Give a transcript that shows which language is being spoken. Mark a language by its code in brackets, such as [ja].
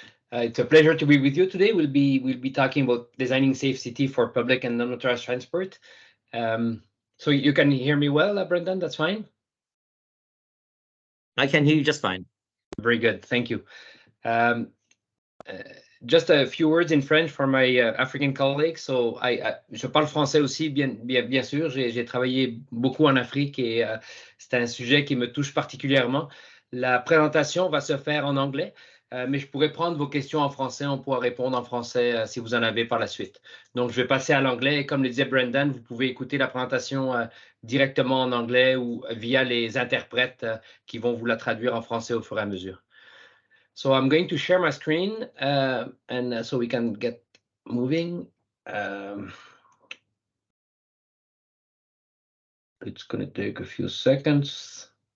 [en] It's a pleasure to be with you today. We'll be talking about designing safe city for public and non-motorized transport. So you can hear me well, Brendan? That's fine. I can hear you just fine. Very good, thank you. Um, just a few words in French for my African colleagues. So [fr] je parle français aussi, bien sûr. J'ai travaillé beaucoup en Afrique et c'est un sujet qui me touche particulièrement. La présentation va se faire en anglais, mais je pourrais prendre vos questions en français. On pourra répondre en français si vous en avez par la suite. Donc, je vais passer à l'anglais. Et comme le disait Brendan, vous pouvez écouter la présentation directement en anglais ou via les interprètes qui vont vous la traduire en français au fur et à mesure. [en] So I'm going to share my screen and so we can get moving. It's going to take a few seconds.